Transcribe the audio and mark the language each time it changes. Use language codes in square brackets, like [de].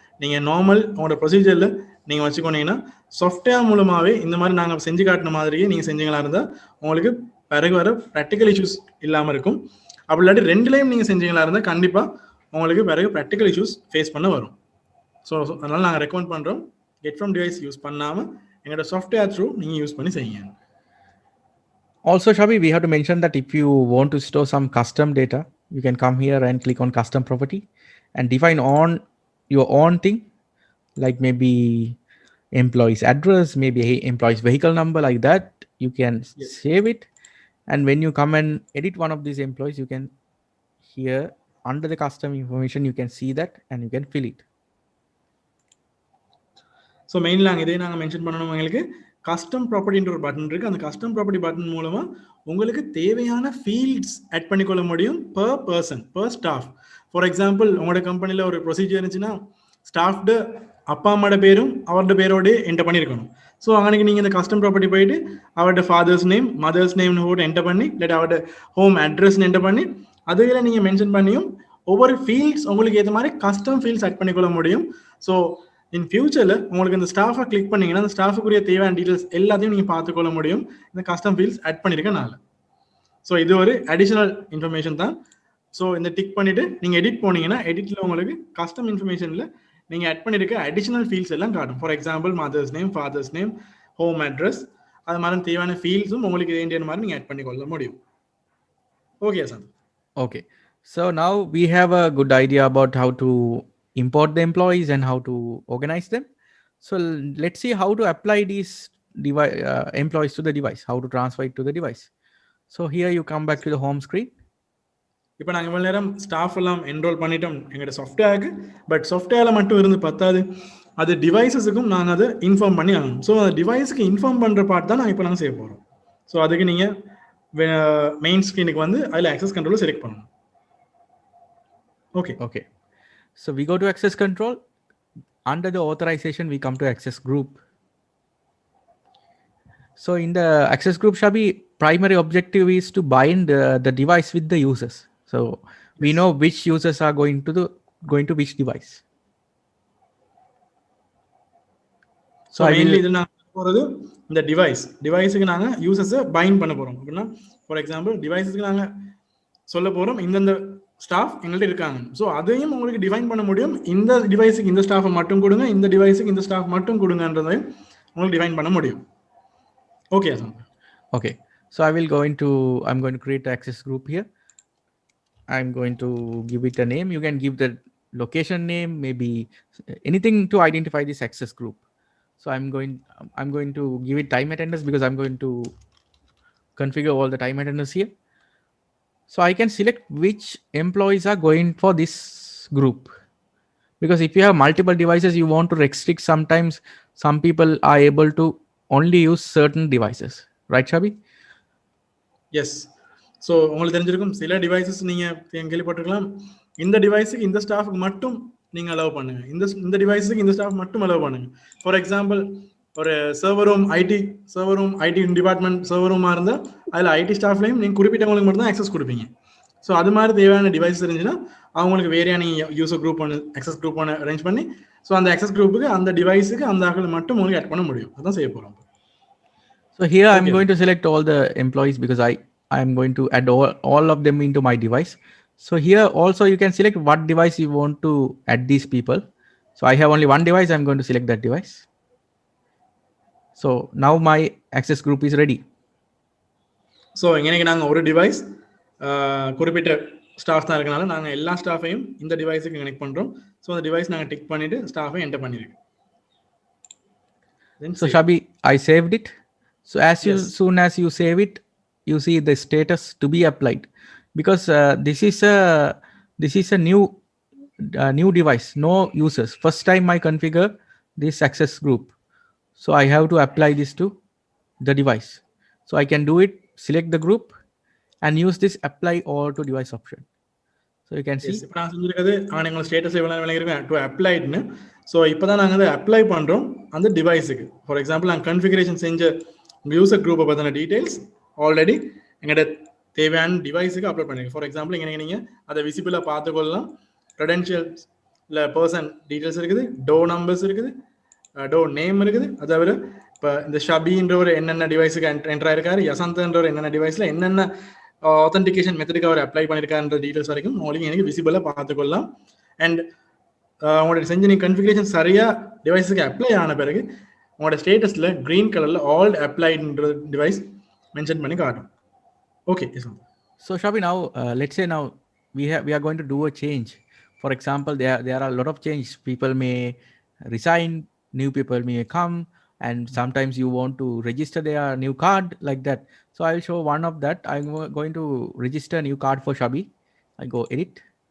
[ta] நீங்கள் நார்மல் உங்களோட ப்ரொசீஜரில் நீங்கள் வச்சுக்கோனீங்கன்னா சாஃப்ட்வேர் மூலமாகவே இந்த மாதிரி நாங்கள் செஞ்சு காட்டின மாதிரியே நீங்கள் செஞ்சீங்களா இருந்தால் உங்களுக்கு பிறகு வர ப்ராக்டிக்கல் இஷ்யூஸ் இல்லாமல் இருக்கும். அப்படி இல்லாட்டி ரெண்டுலேயும் நீங்கள் செஞ்சீங்களா இருந்தால் கண்டிப்பாக உங்களுக்கு பிறகு ப்ராக்டிக்கல் இஷ்யூஸ் ஃபேஸ் பண்ண வரும். ஸோ அதனால் நாங்கள் ரெக்கமெண்ட் பண்ணுறோம் கெட் ஃப்ரம் டிவைஸ் யூஸ் பண்ணாமல் எங்களோட சாஃப்ட்வேர் த்ரூ நீங்கள் யூஸ் பண்ணி செய்யுங்க. [en] Also, Shabi, we have to mention that if you want to store some custom data, you can come here and click on custom property and define on your own thing, like maybe employee's address, maybe employee's vehicle number, like that. You can Yes. save it. And when you come and edit one of these employees, you can here under the custom information, you can see that and you can fill it. [ta] So மெயினில் நாங்கள் இதே நாங்கள் mention பண்ணணும். எங்களுக்கு custom ப்ராப்பர்ட்டின்ற ஒரு button இருக்குது. அந்த custom property button மூலமாக உங்களுக்கு தேவையான ஃபீல்ட்ஸ் ஆட் பண்ணிக்கொள்ள முடியும் [en] per person, per staff. [ta] For example உங்களோட கம்பெனியில் ஒரு ப்ரொசீஜர் இருந்துச்சுன்னா ஸ்டாஃப்டு அப்பா அம்மாவோட பேரும் அவரோட பேரோட என்டர் பண்ணியிருக்கணும். ஸோ அன்னைக்கு நீங்கள் இந்த கஸ்டம் ப்ராப்பர்ட்டி போயிட்டு அவரோட ஃபாதர்ஸ் நேம், மதர்ஸ் நேம்னு போட்டு என்டர் பண்ணி, இல்லாட்டி அவரோட ஹோம் அட்ரஸ்ன்னு என்டர் பண்ணி அதுகளை நீங்கள் மென்ஷன் பண்ணியும் ஒவ்வொரு ஃபீல்ட்ஸ் உங்களுக்கு ஏற்ற மாதிரி கஸ்டம் ஃபீல்ட்ஸ் ஆட் பண்ணிக்கொள்ள முடியும். ஸோ இன் ஃபியூச்சரில் உங்களுக்கு இந்த ஸ்டாஃபை கிளிக் பண்ணீங்கன்னா அந்த ஸ்டாஃபுக்குரிய தேவையான டீட்டெயில்ஸ் எல்லாத்தையும் நீங்கள் பார்த்துக்கொள்ள முடியும் இந்த கஸ்டம் ஃபீல்ட்ஸ் ஆட் பண்ணியிருக்கனால. ஸோ இது ஒரு அடிஷனல் இன்ஃபர்மேஷன் தான். ஸோ இந்த டிக் பண்ணிவிட்டு நீங்கள் எடிட் போனீங்கன்னா எடிட்டில் உங்களுக்கு கஸ்டம் இன்ஃபர்மேஷனில் நீங்கள் ஆட் பண்ணியிருக்க அடிஷனல் ஃபீல்ட்ஸ் எல்லாம் காட்டும். For example mothers name, father's name, home address, அது மாதிரி தேவையான ஃபீல்ட்ஸும் உங்களுக்கு வேண்டிய மாதிரி நீங்கள் ஆட் பண்ணிக்கொள்ள முடியும். [en] Okay sir. Okay. So now we have a good idea about how to import the employees and how to organize them. So let's see how to apply these employees to the device, how to transfer it to the device. So here you come back to the home screen. [ta] இப்போ நாங்கள் இவ்வளோ நேரம் staff எல்லாம் enrol பண்ணிட்டோம் எங்களோட சாஃப்ட்வேருக்கு. But சாஃப்ட்வேரில் மட்டும் இருந்து பத்தாது, அது டிவைஸஸுக்கும் நாங்கள் அதை இன்ஃபார்ம் பண்ணி ஆகணும். ஸோ அந்த டிவைஸுக்கு இன்ஃபார்ம் பண்ணுற பார்ட் தான் நாங்கள் இப்போ நாங்கள் செய்ய போகிறோம். ஸோ அதுக்கு நீங்கள் மெயின் ஸ்க்ரீனுக்கு வந்து அதில் ஆக்சஸ் கண்ட்ரோலை செலக்ட் பண்ணணும். [en] Okay. So we go to access control. Under the authorization, we come to access group. So in the access group, Shabi, primary objective is to bind the device with the users. So we know which users are going to which device. So mainly இது நாங்கள் போகிறது இந்த டிவைஸுக்கு நாங்கள் யூசர்ஸை bind பண்ண போகிறோம். அப்படின்னா ஃபார் எக்ஸாம்பிள் டிவைஸுக்கு நாங்கள் சொல்ல போகிறோம் இந்தந்த ஸ்டாஃப் எங்கள்கிட்ட இருக்காங்க. ஸோ அதையும் உங்களுக்கு டிஃபைன் பண்ண முடியும். இந்த டிவைஸுக்கு இந்த ஸ்டாஃபை மட்டும் கொடுங்க, இந்த டிவைஸுக்கு இந்த ஸ்டாஃப் மட்டும் கொடுங்கன்றதையும் உங்களுக்கு டிஃபைன் பண்ண முடியும். Okay sir. Okay. So I'm going to create an access group here. I'm going to give it a name. You can give the location name, maybe anything to identify this access group. So I'm going to give it time attendance because I'm going to configure all the time attendance here. So I can select which employees are going for this group. Because if you have multiple devices, you want to restrict. Sometimes some people are able to only use certain devices. Right, Shabi? Yes. [ta] So உங்களுக்கு தெரிஞ்சிருக்கும் சில devices நீங்கள் கேள்விப்பட்டிருக்கலாம், இந்த டிவைஸுக்கு இந்த ஸ்டாஃபுக்கு மட்டும் நீங்கள் allow பண்ணுங்க, இந்த டிவைஸுக்கு இந்த ஸ்டாஃப் மட்டும் அலோவ் பண்ணுங்க. ஃபார் எக்ஸாம்பிள் ஒரு server room IT department server ரூமாக இருந்தால் அதில் ஐடி ஸ்டாஃப்லையும் நீங்கள் குறிப்பிட்டவங்களுக்கு மட்டும் தான் ஆக்சஸ் கொடுப்பீங்க. ஸோ அது மாதிரி தேவையான டிவைஸ் இருந்துச்சுன்னா அவங்களுக்கு வேறையான யூசர் குரூப் ஒன்று ஆக்சஸ் குரூப் ஒன்று அரேஞ்ச் பண்ணி ஸோ அந்த ஆக்சஸ் குரூப்புக்கு அந்த டிவைஸுக்கு அந்த ஆக்கள் மட்டும் உங்களுக்கு ஆட் பண்ண முடியும். அதான் செய்ய போகிறோம். [en] So here I'm going to select all the employees because I am going to add all of them into my device. So here also you can select what device you want to add these people. So I have only one device. I'm going to select that device. So now my access group is ready. [ta] So எங்களுக்கு நாங்கள் ஒரு device குறிப்பிட்ட staff தான் இருக்கனால நாங்கள் எல்லா ஸ்டாஃபையும் இந்த டிவைஸுக்கு connect பண்ணுறோம். ஸோ அந்த டிவைஸ் நாங்கள் டிக் பண்ணிவிட்டு ஸ்டாஃபை என்டர் பண்ணியிருக்கோம். [en] So Shabi, I saved it. So soon as you save it, you see the status to be applied because this is a new device, no users. First time I configure this access group, so I have to apply this to the device. So I can do it, select the group, and use this apply all to device option. So you can see. [ta] இப்போ நான் செஞ்சிருக்கிறது எங்களோட status எவ்வளோ விளங்கிருக்கேன் to அப்ளைட்னு. So இப்போ தான் நாங்கள் அதை apply பண்ணுறோம் அந்த டிவைஸுக்கு. ஃபார் எக்ஸாம்பிள் நாங்கள் கன்ஃபிகரேஷன் செஞ்ச யூசர் குரூப்பை பற்றின டீட்டெயில்ஸ் ஆல்ரெடி எங்களோட தேவையான டிவைஸுக்கு அப்லோட் பண்ணிருக்கோம். ஃபார் எக்ஸாம்பிள் இங்கே நீங்கள் அதை விசிபிளாக பார்த்துக்கொள்ளலாம். க்ரெடென்ஷியல்ஸ் இல்லை பர்சன் டீட்டெயில்ஸ் இருக்குது, டோ நம்பர்ஸ் இருக்குது, டோ நேம் இருக்குது. அதை தவிர இப்போ இந்த ஷபின்றவர் என்னென்ன டிவைஸுக்கு என்ட்ரு ஆயிருக்காரு, யசந்தன்றவர் என்னென்ன டிவைஸில் என்னென்ன ஆத்தென்டிகேஷன் மெத்தடுக்கு அவர் அப்ளை பண்ணியிருக்காருன்ற டீட்டெயில்ஸ் வரைக்கும் உங்களுக்கு எனக்கு விசிபிளாக பார்த்துக்கொள்ளலாம். அண்ட் உங்களோட செஞ்சு நீங்கள் கன்ஃபிகரேஷன் சரியாக டிவைஸுக்கு அப்ளை ஆன பிறகு உங்களோட ஸ்டேட்டஸில் க்ரீன் கலரில் ஆல் அப்ளைடுன்ற டிவைஸ் மென்ஷன் பண்ணி காட்டும். [en] Okay. So Shabi, now let's say now we are going to do a change. For example, there are a lot of change. People may resign, new people may come, and sometimes you want to register their new card like that. So I'll show one of that. I'm going to register a new card for Shabi. I go edit.